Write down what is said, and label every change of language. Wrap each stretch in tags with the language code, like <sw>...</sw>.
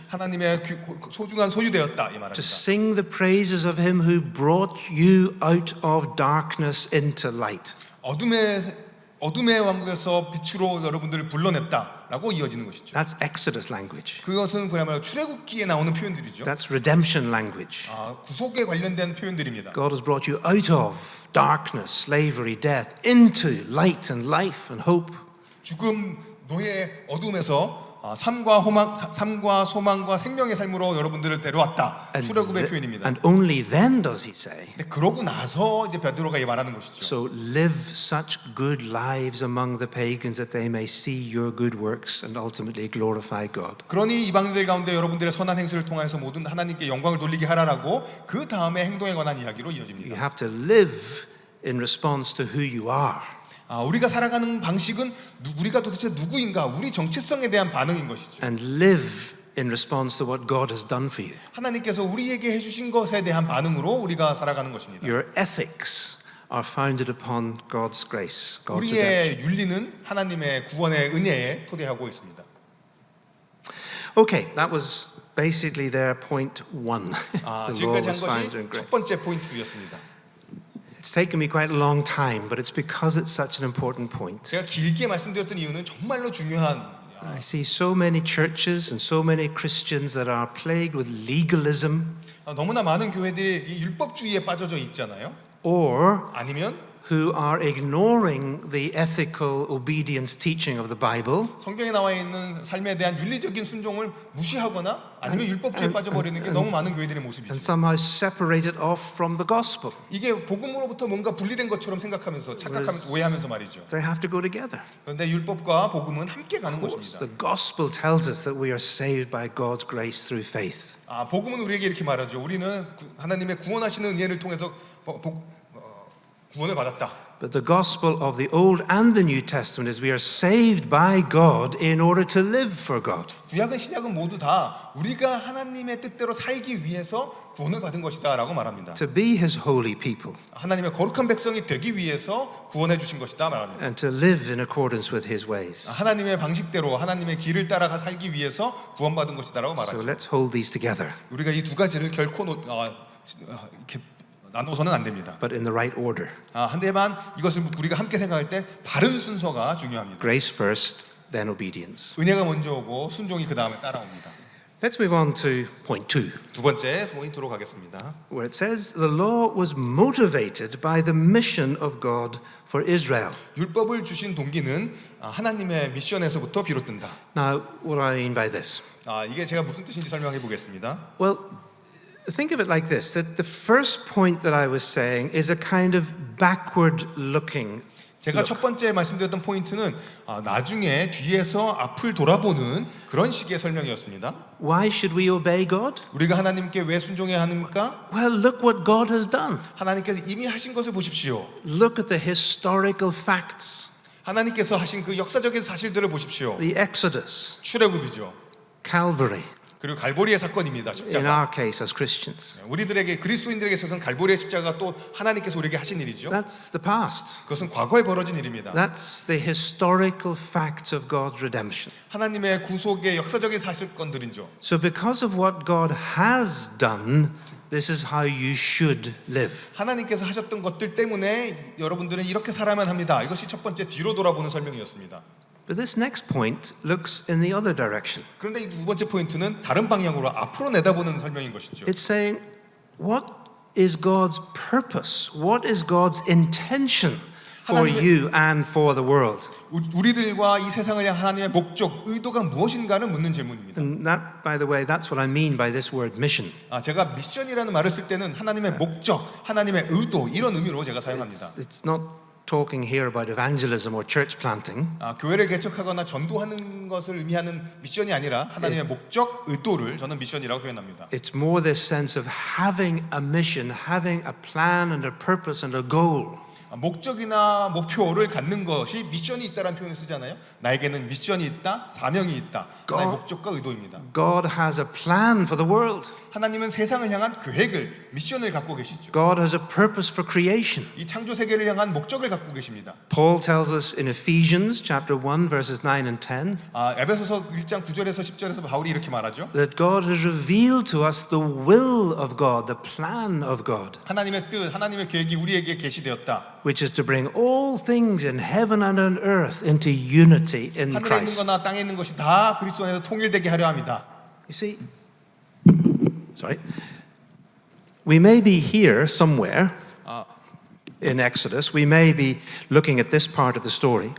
<ko>하나님의 소중한 소유되었다 이</ko> <en>to</en> <ko>말입니다.</ko> <en>sing the praises of him who brought you out of darkness into light.</en> <ko>어둠의 왕국에서 빛으로 여러분들을 불러냈다라고 이어지는 것이죠.</ko> <en>That's Exodus language.</en> <ko>그것은 그야말로 출애굽기에 나오는 표현들이죠.</ko> <en>That's redemption language.</en> <ko>구속에 관련된 표현들입니다.</ko> <en>God has brought you out of darkness, slavery, death, into light and life and hope.</en> <ko>죽음, 노예, 어둠에서 삶과 소망과 생명의 삶으로 여러분들을 데려왔다. 출애굽의 표현입니다.</ko> <en>And only then does he say,</en> <ko>근데 그러고 나서 이제 베드로가 이 말하는 것이죠.</ko> <en>so live such good lives among the pagans that they may see your good works and ultimately glorify God.</en> <ko>그러니 이방인들 가운데 여러분들의 선한 행실을 통해서 모든 하나님께 영광을 돌리게 하라라고 그 다음에 행동에 관한 이야기로</ko> <en>You</en> <ko>이어집니다.</ko> <en>have to live in response to who you are.</en> <ko>우리가 살아가는 방식은 우리가 도대체 누구인가, 우리 정체성에 대한 반응인 것이죠.</ko> <en>And live in response to what God has done for you.</en> <ko>하나님께서 우리에게 해주신 것에 대한 반응으로 우리가 살아가는 것입니다.</ko> <en>Your ethics are founded upon God's grace, God's redemption.</en> <ko>우리의 윤리는 하나님의 구원의 은혜에 토대하고 있습니다.</ko> <en>Okay, that was basically their point one. The law</en> <ko>지금까지 한</ko> <en>was founded</en> <ko>것이</ko> <en>in grace.</en> <ko>첫 번째 포인트였습니다.</ko> <en>It's taken me quite a long time, but it's because it's such an important point.</en> <ko>제가 길게 말씀드렸던 이유는 정말로 중요한.</ko> <en>I see so many churches and so many Christians that are plagued with legalism</en> <ko>너무나 많은 교회들이 이 율법주의에 빠져져 있잖아요.</ko> <en>or</en> <ko>아니면</ko> <en>who are ignoring the ethical obedience teaching of the Bible</en> <ko>성경에 나와 있는 삶에 대한 윤리적인 순종을 무시하거나 아니면 율법주의에 빠져버리는 게 너무 많은 교회들의 모습이죠.</ko> <en>and somehow separate it off from the gospel.</en> <ko>이게 복음으로부터 뭔가 분리된 것처럼 생각하면서 착각하면서 오해하면서 말이죠.</ko> <en>They have to go together.</en> <ko>그런데 율법과 복음은 함께 가는 것입니다.</ko> <en>The gospel tells us that we are saved by God's grace through faith.</en> <ko>복음은 우리에게 이렇게 말하죠. 우리는 하나님의 구원하시는 은혜를 통해서 구원을 받았다.</ko> <en>But the gospel of the Old and the New Testament is we are saved by God in order to live for God.</en> <ko>구약은 신약은 모두 다 우리가 하나님의 뜻대로 살기 위해서 구원을 받은 것이다라고 말합니다.</ko> <en>To be his holy people</en> <ko>하나님의 거룩한 백성이 되기 위해서 구원해 주신 것이다 말합니다.</ko> <en>and to live in accordance with his ways.</en> <ko>하나님의 방식대로 하나님의 길을 따라가 살기 위해서 구원받은 것이다라고</ko> <en>So</en> <ko>말하죠.</ko> <en>let's hold these together,</en> <ko>우리가 이 두 가지를 결코 이렇게 나눠서는 안 됩니다.</ko> <en>but in the right order.</en> <ko>한데만 이것을 우리가 함께 생각할 때 바른 순서가 중요합니다.</ko> <en>Grace first, then obedience.</en> <ko>은혜가 먼저 오고 순종이 그 다음에 따라옵니다.</ko> <en>Let's move on to point 2,</en> <ko>두 번째 포인트로 가겠습니다.</ko> <en>where it says the law was motivated by the mission of God for Israel.</en> <ko>율법을 주신 동기는 하나님의 미션에서부터 비롯된다.</ko> <en>Now, what do I mean by this?</en> <ko>이게 제가 무슨 뜻인지 설명해 보겠습니다.</ko> <en>Well, think of it like this, that the first point that I was saying is a kind of backward-looking.</en> <ko>제가 첫 번째 말씀드렸던 포인트는 나중에 뒤에서 앞을 돌아보는 그런 식의 설명이었습니다.</ko> <en>Why should we obey God?</en> <ko>우리가 하나님께 왜 순종해야 합니까?</ko> <en>Well, look what God has done.</en> <ko>하나님께서 이미 하신 것을 보십시오.</ko> <en>Look at the historical facts.</en> <ko>하나님께서 하신 그 역사적인 사실들을 보십시오.</ko> <en>The Exodus,</en> <ko>출애굽이죠.</ko> <en>Calvary,</en> <ko>그리고 갈보리의 사건입니다.</ko> <en>in</en> <ko>십자가.</ko> <en>our case as Christians.</en> <ko>우리들에게 그리스도인들에게 있어서는 갈보리의 십자가 또 하나님께서 우리에게 하신 일이죠.</ko> <en>That's the past.</en> <ko>그것은 과거에 벌어진 일입니다.</ko> <en>That's the historical facts of God's redemption.</en> <ko>하나님의 구속의 역사적인 사실건들이죠.</ko> <en>So because of what God has done, this is how you should live.</en> <ko>하나님께서 하셨던 것들 때문에 여러분들은 이렇게 살아야만 합니다. 이것이 첫 번째 뒤로 돌아보는 설명이었습니다.</ko> <en>But this next point looks in the other direction.</en> <ko>그런데 이 두 번째 포인트는 다른 방향으로 앞으로 내다보는 설명인 것이죠.</ko> <en>It's saying, what is God's purpose? What is God's intention for</en> <ko>하나님의-</ko> <en>you and for the world?</en> <ko>우리들과 이 세상을 향한 하나님의 목적, 의도가 무엇인가를 묻는 질문입니다.</ko> <en>And that, by the way, that's what I mean by this word mission.</en> <ko>제가 미션이라는 말을 쓸 때는 하나님의 목적, 하나님의 의도 이런 의미로 제가 사용합니다.</ko> <en>It's not talking here about evangelism or church planting.</en> <ko>교회를 개척하거나 전도하는 것을 의미하는 미션이 아니라 하나님의 목적, 의도를 저는 미션이라고 표현합니다.</ko> <en>It's more this sense of having a mission, having a plan and a purpose and a goal.</en> <ko>목적이나 목표를 갖는 것이 미션이 있다라는 표현을 쓰잖아요. 나에게는 미션이 있다, 사명이 있다. 하나의 목적과 의도입니다.</ko> <en>God has a plan for the world.</en> <ko>하나님은 세상을 향한 계획을, 미션을 갖고 계시죠.</ko> <en>God has a purpose for creation.</en> <ko>이 창조 세계를 향한 목적을 갖고 계십니다.</ko> <en>Paul tells us in Ephesians chapter 1 verses 9 and 10</en> <ko>에베소서 1장 9절에서 10절에서 바울이 이렇게 말하죠.</ko> <en>that God has revealed to us the will of God, the plan of God,</en> <ko>하나님의 뜻, 하나님의 계획이 우리에게 계시되었다.</ko> <en>which is to bring all things in heaven and on earth into unity in</en> <ko>하늘에 있는</ko> <en>Christ.</en> <ko>거나 땅에 있는 것이 다 그리스도 안에서 통일되게 하려 합니다.</ko> <en>You see, sorry, we may be here somewhere in Exodus. We may be looking at this part of the story,</en>